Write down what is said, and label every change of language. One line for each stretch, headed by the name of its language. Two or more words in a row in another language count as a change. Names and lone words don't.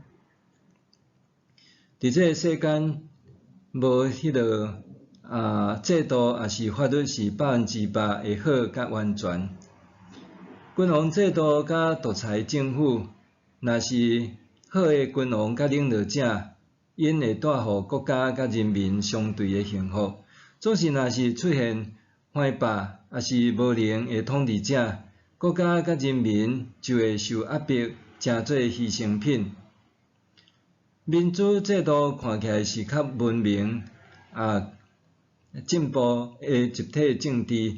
Min Nan Chinese: 伫这个世间，无迄个制度也是法律是100%会好甲完全。君王制度甲独裁政府，若是好的君王甲领导者，因会带互国家甲人民相对的幸福。总是若是出现坏霸，也是无能的统治者，国家甲人民就会受压迫，成做牺牲品。民主制度看起来是较文明进步的集体政治。